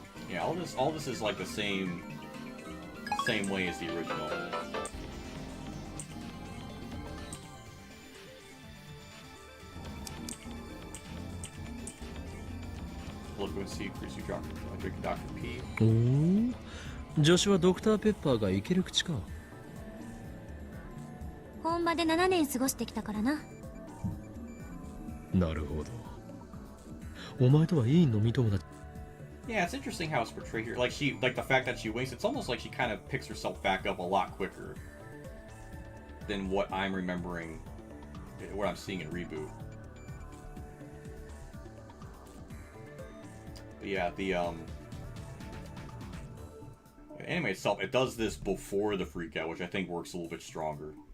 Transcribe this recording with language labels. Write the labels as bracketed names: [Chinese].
[English] Yeah, all this is like the same way as the original. Look and see Chrissy drinking Dr. P. [Japanese] おお、女子はドクターペッパーがいける口か。本場で7年過ごしてきたからな。なるほど。お前とはいい飲み友達。 [English] Yeah, it's interesting how it's portrayed here. Like the fact that she winks, it's almost like she kind of picks herself back up a lot quicker than what I'm remembering, what I'm seeing in Reboot. But yeah, the anime itself, it does this before the freak out, which I think works a little bit stronger.